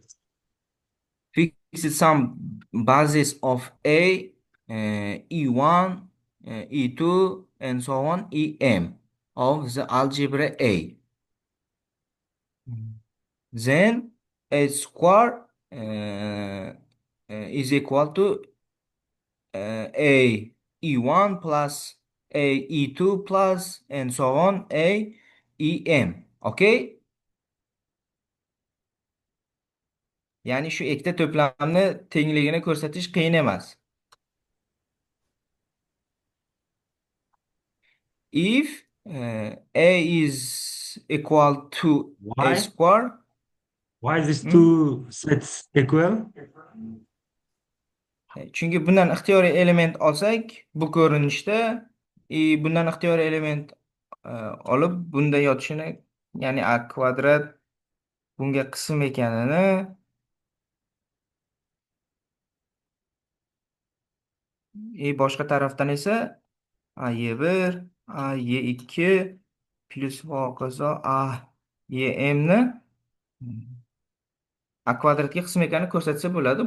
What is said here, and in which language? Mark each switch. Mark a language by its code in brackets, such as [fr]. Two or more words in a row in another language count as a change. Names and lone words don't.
[en] Fix some basis of a, e1, e2, and so on, em of the algebra A. Then a square is equal to a e1 plus a e2 plus and so on a em. Okay? [uz] Ya'ni shu ikkita to'plamni tengligini ko'rsatish qiyin emas. [en] If a is equal to a Why? square, Why these hmm, two sets equal? [uz] chunki bundan ixtiyoriy element olsak bu ko'rinishda bundan ixtiyoriy element e, olib bunda yotishini, ya'ni a kvadrat bunga qism ekanini, boshqa tarafdan esa a y1 a y2 plus va hokazo a ym ni a kvadratga qism ekanini ko'rsatsa bo'ladi.